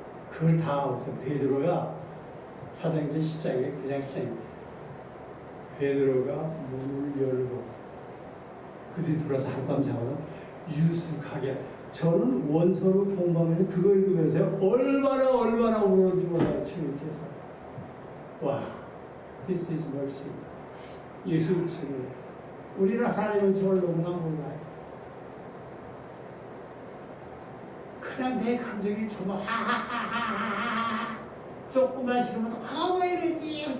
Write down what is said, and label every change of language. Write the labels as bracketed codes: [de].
[ko] 그걸 다 하고서 베드로야 사도행전 10장에 9장 10장입니다. 베드로가 문을 열고 그들이 들어와서 한밤 자고 유숙하게 저는 원서를 공부하면서 그거 읽으면서 얼마나 울었는지 몰라요. 주님께서 와 [en] This is mercy. [ko] 예수님 친구. 우리는 하나님은 저를 너무나 몰라요. 그냥 내 감정이 좀 하하하하하 조금만 싫으면 왜 이러지?